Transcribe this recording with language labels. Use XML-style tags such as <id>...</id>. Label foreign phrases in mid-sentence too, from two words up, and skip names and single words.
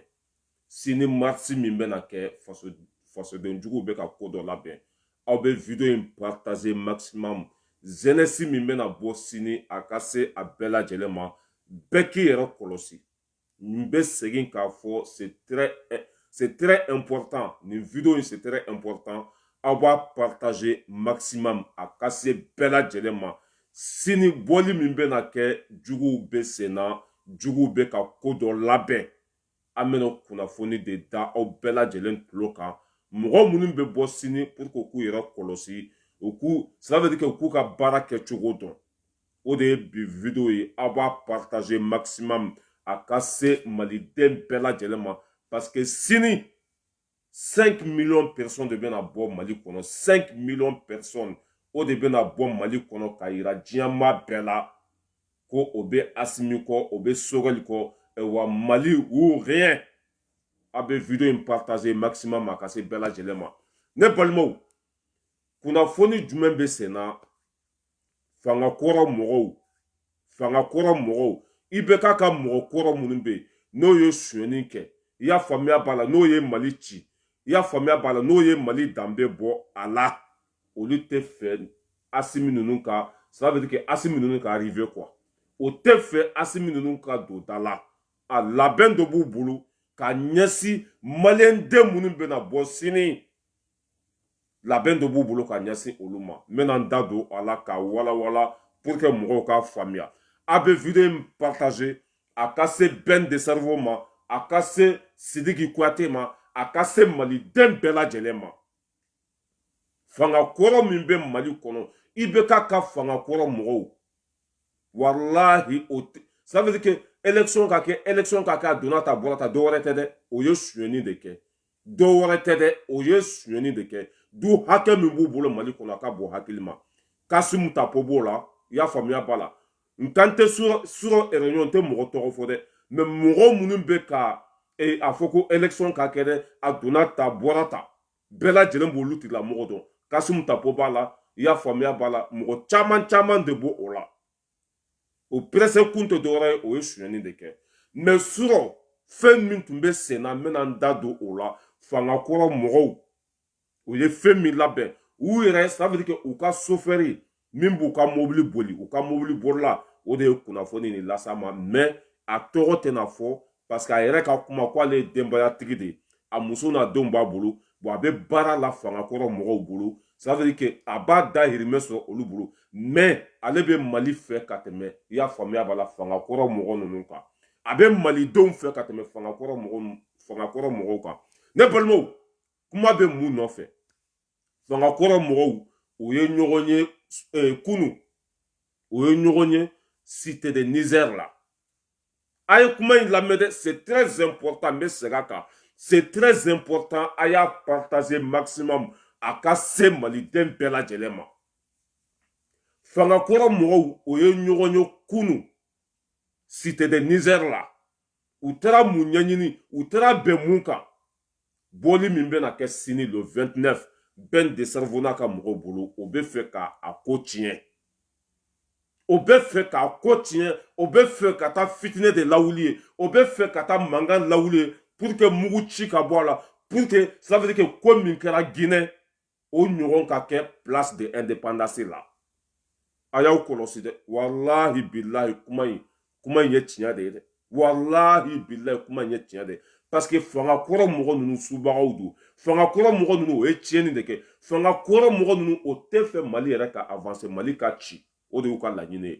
<bm>Sini marisi min bɛna kɛ, fasoden juguw bɛ ka ko dɔ labɛn. Aw bɛ video in</bm> <fr>partager maximum.</fr> <bm>Jeunesse min bɛna bɔ sini a ka se a bɛɛ lajɛlen ma. Bɛɛ k'i yɛrɛ kɔlɔsi. N bɛ segin k'a fɔ</bm> <fr>c'est très important.</fr> <bm>Nin vidéo in</bm> <fr>c'est très important.</fr> <bm>Aw b'a</bm> <fr>partager maximum</fr> <bm>a ka se bɛɛ lajɛlen ma. Sini bɔli min bɛna kɛ, juguw bɛ sen na, juguw bɛ ka ko dɔ labɛn. An bɛna kunnafoni de da aw bɛɛ lajɛlen tulo kan. Mɔgɔ minnu bɛ bɔ sini</bm> <fr>pour que</fr> <bm>k'u yɛrɛ kɔlɔsi,</bm> <fr>cela veut dire que</fr> <bm>k'u ka baara kɛcogo dɔn. O de ye bi vidéo ye. Aw b'a</bm> <fr>partager maximum</fr> <bm>a ka se maliden bɛɛ lajɛlen ma.</bm> <fr>Parce que</fr> <bm>sini 5</bm> <fr>millions de personnes</fr> <bm>de bɛna bɔ Mali kɔnɔ. 5</bm> <fr>millions de personnes</fr> <bm>o de bɛna bɔ Mali kɔnɔ ka yira diɲɛma bɛɛ la ko o bɛ Asimi kɔ, o bɛ Sogɛli kɔ, wa Mali</bm> <fr>ou rien.</fr> <bm>A bɛ video in</bm> <fr>partager maximum</fr> <bm>a ka se bɛɛ lajɛlen ma. Ne balimaw, kunnafoni jumɛn bɛ sen na? Fanga kɔrɔ mɔgɔw, i bɛ k'a ka mɔgɔ kɔrɔ minnu bɛ yen n'o ye sonyani kɛ, i y'a faamuya b'a la, n'o ye Mali ci, i y'a faamuya b'a la, n'o ye Mali danbe bɔ a la, olu tɛ fɛ Asimi ninnu ka,</bm> <fr>ça veut dire que Asimi</fr> <bm>ninnu ka</bm> <fr>arriver quoi.</fr> <bm>O tɛ fɛ Asimi ninnu ka don da la. A labɛn dɔ b'u bolo ka ɲɛsin Maliyɛn den minnu bɛna bɔ sini. Labɛn dɔ b'u bolo ka ɲɛsin olu ma. N bɛna n da don a la ka walawala</bm> <fr>pour que</fr> <bm>mɔgɔw k'a faamuya. A bɛ video in partager a ka se Ben de Cerveau ma, a ka se Sidiki Kuyate ma, a ka se maliden bɛɛ lajɛlen ma. Fanga kɔrɔ min bɛ Mali kɔnɔ, i bɛ k'a ka fanga kɔrɔ mɔgɔw. Wallahi</bm> <fr>ça veut dire que</fr> <bm>élection ka kɛ a donna ta bɔra ta, dɔ wɛrɛ tɛ dɛ, o ye sonyani de kɛ. Dɔ wɛrɛ tɛ dɛ, o ye sonyani de kɛ. Du hakɛ min b'u bolo Mali kɔnɔ a ka bon hakili ma. Kasimu Tapo b'o la, i y'a faamuya b'a la. N kan tɛ</bm> <fr>sur réunion,</fr> <bm>n tɛ mɔgɔ tɔgɔ fɔ dɛ, mais mɔgɔ minnu bɛ ka a fɔ ko élection ka kɛ dɛ, a donna ta bɔra ta, bɛɛ lajɛlen b'olu tigilamɔgɔ dɔn. Kasimu Tapo b'a la, i y'a faamuya b'a la, mɔgɔ caman de b'o o la. O presse kun tɛ dɔwɛrɛ ye, o ye sonyani de kɛ. Mais surɔ fɛn min tun bɛ sen na, n bɛna n da don o la, fanga kɔrɔ mɔgɔw, u ye fɛn min labɛn, u yɛrɛ,</bm> <fr>ça veut dire que</fr> <bm>u ka chauffeur min b'u ka mobili boli, u ka mobili bolila, o de ye kunnafoni nin las'a ma. Mais a tɔgɔ tɛna fɔ</bm> <fr>parce que</fr> <bm>a yɛrɛ ka kuma k'ale ye denbayatigi de ye, a muso n'a denw b'a bolo, bon a bɛ baara la fanga kɔrɔ mɔgɔw bolo,</bm> <fr>ça veut dire que</fr> <bm>a b'a dahirimɛ sɔrɔ olu bolo, mais ale bɛ Mali fɛ ka tɛmɛ, i y'a faamuya b'a la, fanga kɔrɔ mɔgɔ ninnu kan. A bɛ malidenw fɛ ka tɛmɛ fanga kɔrɔ mɔgɔw kan. Ne balimaw, kuma bɛ mun nɔfɛ? Fanga kɔrɔ mɔgɔw, u ye ɲɔgɔn ye kunu, u ye ɲɔgɔn ye Cité de Niger la. A ye kuma in lamɛn dɛ,</bm> <fr>c'est très important,</fr> <bm>n bɛ segin a kan.</bm> <fr>C'est très important,</fr> <bm>a y'a</bm> <fr>partager maximum</fr> <bm>a ka se maliden bɛɛ lajɛlen ma. Fanga kɔrɔ mɔgɔw, u ye ɲɔgɔn ye kunu Cité de Niger la. U taara mun ɲɛɲini, u taara bɛn mun kan. Bɔli min bɛna kɛ sini le 29, Ben de Cerveau n'a ka mɔgɔw bolo, o bɛ fɛ k'a ko tiɲɛ. O bɛ fɛ k'a ko tiɲɛ, o bɛ fɛ ka taa fitinɛ de lawuli ye, o bɛ fɛ ka taa mankan lawuli ye</bm> <fr>pour que</fr> <bm>mugu ci ka bɔ a la,</bm> <fr>pour que ça veut dire que</fr> <bm>ko min kɛra Guinée, o ɲɔgɔn ka kɛ</bm> <fr>place de indépendance</fr> <bm>la. A y'aw kɔlɔsi dɛ,</bm> <ar>wallahi billahi</ar> <bm>kuma in ye tiɲɛ de ye dɛ,</bm> <ar>wallahi billahi</ar> <bm>kuma in ye tiɲɛ de ye.</bm> <fr>Parce que</fr> <bm>fanga kɔrɔ mɔgɔ ninnu subagaw don, fanga kɔrɔ mɔgɔ ninnu o ye tiɲɛni de kɛ, fanga kɔrɔ mɔgɔ ninnu o tɛ fɛ Mali yɛrɛ ka avancer, Mali ka ci, o de y'u ka laɲini ye.</bm>